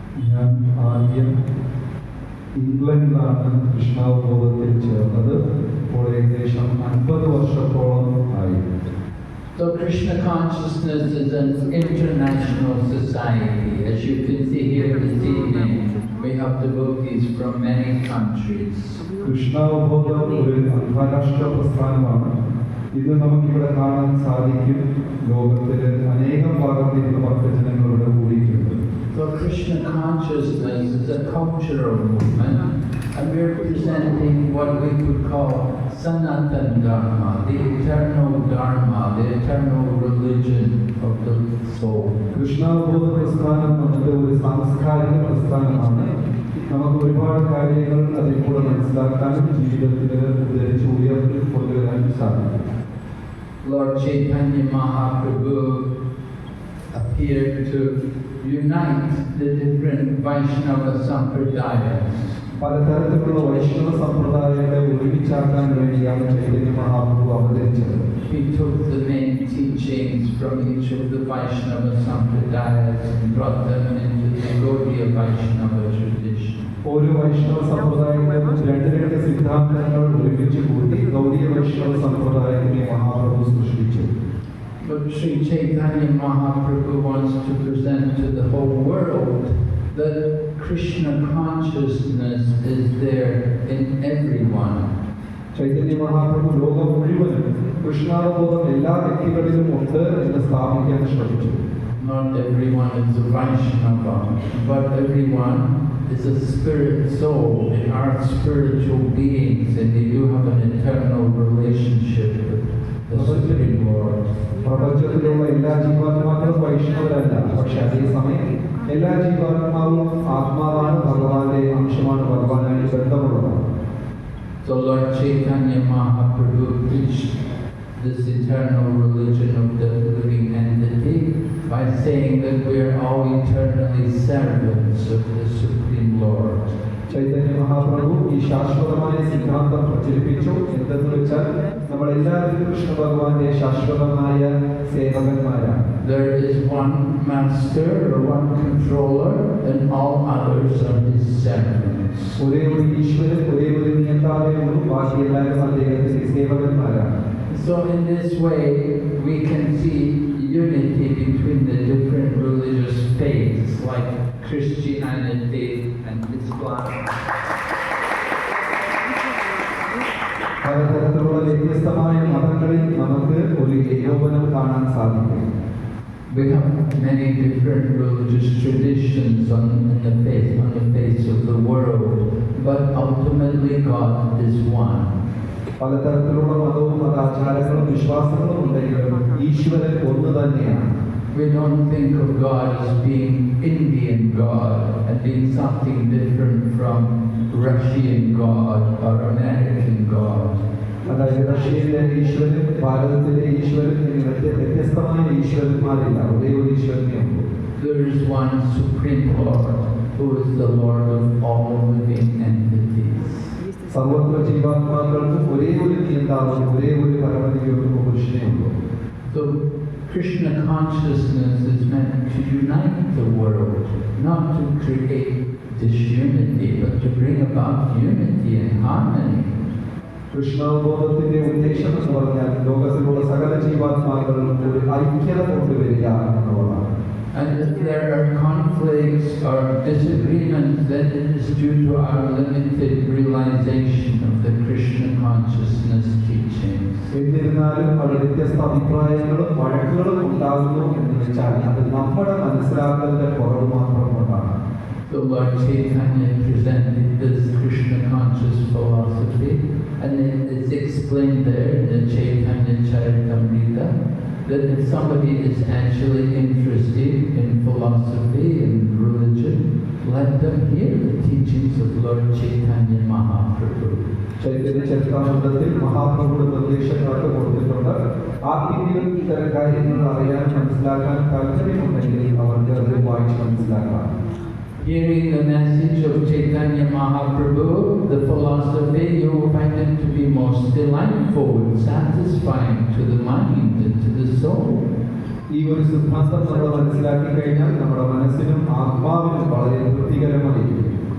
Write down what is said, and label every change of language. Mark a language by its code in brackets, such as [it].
[ml] ഞാൻ ആദ്യം ഇംഗ്ലണ്ടിലാണ് കൃഷ്ണാവബോധത്തിൽ ചേർന്നത്. ഇപ്പോൾ ഏകദേശം 50 വർഷത്തോളം ആയി. [en] So Krishna consciousness is an international society. As you can see here this evening, we have devotees from many countries. [ml] കൃഷ്ണാവബോധം ഒരു അന്താരാഷ്ട്ര പ്രസ്ഥാനമാണ്. ഇത് നമുക്കിവിടെ കാണാൻ സാധിക്കും. ലോകത്തിലെ അനേകം ഭാഗത്ത് നിന്ന് ഭക്തജനങ്ങളുടെ കൂടിയിട്ടുണ്ട്. [en] So Krishna consciousness is a cultural movement. And we're presenting what we could call Sanatan Dharma, the eternal Dharma, the eternal religion of the soul. [ml] കൃഷ്ണാവബോധ പ്രസ്ഥാനം നമ്മുടെ ഒരു സാംസ്കാരിക പ്രസ്ഥാനമാണ്. നമുക്ക് ഒരുപാട് കാര്യങ്ങൾ അതിൽ കൂടെ മനസ്സിലാക്കാനും ജീവിതത്തിൽ ഉദ്ധരിച്ച് ഉയർത്തി കൊണ്ടുവരാനും സാധിക്കും. [en] Lord Chaitanya Mahaprabhu appeared to unite the different Vaishnava Sampradayas. [ml] പലതരത്തിലുള്ള വൈഷ്ണവ സമ്പ്രദായങ്ങളെ ഒരുമിച്ചാക്കാൻ വേണ്ടിയാണ് ചൈതന്യ മഹാപ്രഭു അവതരിച്ചത്. [en] He took the main teachings from each of the Vaishnava Sampradayas and brought them into the Gaudiya Vaishnava tradition. [ml] ഓരോ വൈഷ്ണവ സമ്പ്രദായങ്ങളിലും രണ്ട് സിദ്ധാന്തങ്ങൾ ഒരുമിച്ച് കൂട്ടി ഗൗഡിയ വൈഷ്ണവ സമ്പ്രദായത്തിനെ മഹാപ്രഭു സൃഷ്ടിച്ചു. [en] But Sri Chaitanya Mahaprabhu wants to present to the whole world that Krishna consciousness is there in everyone. [ml] Chaitanya Mahaprabhu ലോകം മുഴുവനും കൃഷ്ണാവബോധം എല്ലാ വ്യക്തികളിലും ഉണ്ട് എന്ന് സ്ഥാപിക്കാൻ ശ്രമിച്ചു. [en] Not everyone is a Vaishnava, but everyone is a spirit soul. They are spiritual beings and they do have an eternal relationship with the Supreme Lord. [ml] പ്രപഞ്ചത്തിലുള്ള എല്ലാ ജീവാത്മാക്കളും വൈഷ്ണവരല്ല, പക്ഷെ അതേസമയം എല്ലാ ജീവാത്മാവും ആത്മാവാണ്, ഭഗവാന്റെ അംശമാണ്, ഭഗവാനായി ബന്ധമുള്ളതാണ്. [en] So Lord Chaitanya Mahaprabhu preached this eternal religion of the living entity by saying that we are all eternally servants of the Supreme Lord. [ml] Chaitanya Mahaprabhu ഈ ശാശ്വതമായ സിദ്ധാന്തം പ്രചരിപ്പിച്ചു. എന്തെന്ന് വെച്ചാൽ നമ്മൾ എല്ലാവരും കൃഷ്ണ ഭഗവാന്റെ ശാശ്വതമായ സേവകന്മാരാണ്. [en] There is one master or one controller and all others are his servants. [ml] ഒരേ ഒരു ഈശ്വരൻ, ഒരേ ഒരു നിയന്താവേ ഉള്ളൂ, ബാക്കി എല്ലാവരും അദ്ദേഹത്തിന്റെ സേവകന്മാരാണ്. [en] So in this way we can see unity between the different religious faiths like Christianity and Islam. [ml] പലതരത്തിലുള്ള വ്യത്യസ്തമായ മതങ്ങളിൽ നമുക്ക് ഒരു ഏകോപനം കാണാൻ സാധിക്കും. [en] We have many different religious traditions on the face of the world, but ultimately God is one. [ml] പലതരത്തിലുള്ള മതവും മതാചാരങ്ങളും വിശ്വാസങ്ങളും ഉണ്ടെങ്കിലും ഈശ്വരൻ ഒന്ന് തന്നെയാണ്. [en] We don't think of God as being Indian God and being something different from Russian God or American God. [ml] അതായത് റഷ്യയിലെ ഈശ്വരൻ, ഭാരതത്തിലെ ഈശ്വരൻ എന്നിവരുടെ വ്യത്യസ്തമായ ഈശ്വരന്മാരില്ല, ഒരേ ഒരു ഈശ്വരനെയുള്ളൂ. [en] There is one Supreme Lord who is the Lord of all living entities. [ml] സർവ്വത്ര ജീവാത്മാക്കൾക്കും ഒരേ ഒരു നിയന്താവും, ഒരേ ഒരു പരമദിവ്യവും പുരുഷനെയുള്ളൂ. [en] So Krishna consciousness is meant to unite the world, not to create disunity, but to bring about unity and harmony. [ml] കൃഷ്ണാവബോധത്തിന്റെ ഉദ്ദേശം എന്ന് പറഞ്ഞാൽ ലോകത്തിലുള്ള സകല ജീവാത്മാക്കളും ഒരു ഐക്യത കൊണ്ടുവരിക എന്നുള്ളതാണ്. [en] And if there are conflicts or disagreements, then it is due to our limited realization of the Krishna consciousness teachings. [ml] എന്നിരുന്നാലും അവിടെ വ്യത്യസ്ത അഭിപ്രായങ്ങളും വഴക്കുകളും ഉണ്ടാകുന്നു എന്ന് വെച്ചാൽ അത് നമ്മുടെ മനസ്സിലാക്കലിന്റെ കുറവ് മാത്രം കൊണ്ടാണ്. [en] So Lord Chaitanya presented this Krishna conscious philosophy, and it is explained there in the Chaitanya Charitamrita that if somebody is actually interested in philosophy and religion, let them hear the teachings of Lord Chaitanya Mahaprabhu. [ml] Chaitanya ചരിതാമൃതത്തിൽ മഹാപ്രഭുയുടെ നിർദ്ദേശങ്ങളൊക്കെ കൊടുത്തിട്ടുണ്ട്. ആർക്കെങ്കിലും ഇത്തരം കാര്യങ്ങൾ അറിയാൻ, മനസ്സിലാക്കാൻ താല്പര്യമുണ്ടെങ്കിൽ അവർക്ക് അത് വായിച്ച് മനസ്സിലാക്കാം. [en] Hearing the message of Chaitanya Mahaprabhu, the philosophy, you will find it to be most delightful and satisfying to the mind and to the soul. [ml] ഈ ഒരു സിദ്ധാന്തം നമ്മൾ മനസ്സിലാക്കി കഴിഞ്ഞാൽ നമ്മുടെ മനസ്സിനും ആത്മാവിനും വളരെ തൃപ്തികരമായിരിക്കും.